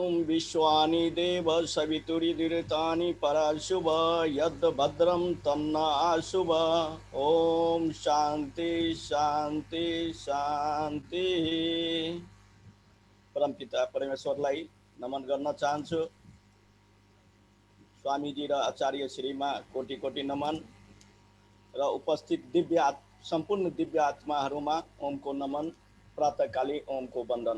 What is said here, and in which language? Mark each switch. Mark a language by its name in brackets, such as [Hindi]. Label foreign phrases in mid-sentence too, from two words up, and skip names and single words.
[Sanskrit] विश्वानि देव सवितुर्वरेण्यं पराशुभ यद् भद्रं तन्न आशुभ। ओम शांति शांति शांति। [Nepali] परमपिता परमेश्वरलाई नमन गर्न चाहन्छु। स्वामीजी र आचार्य श्रीमा कोटि कोटि नमन र उपस्थित सम्पूर्ण दिव्य आत्माहरूमा ओमको नमन, प्रातःकाली ओमको वन्दन।